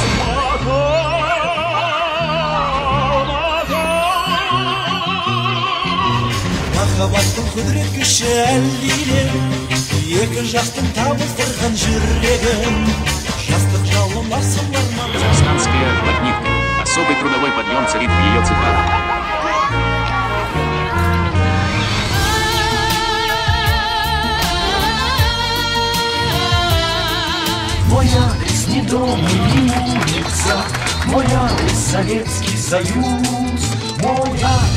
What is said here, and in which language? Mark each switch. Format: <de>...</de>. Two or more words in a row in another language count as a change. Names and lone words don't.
<kk>Махаббаттың құдірет күші әлдилер, екі жақтың табыстырған жүрегін, жастық жалын асыларман.</kk> <ru>Казахстанская плотника. Особый трудовой подъем царит в ее цехах. Мой адрес не дом и не улица, мой адрес Советский Союз, мой адрес.</ru>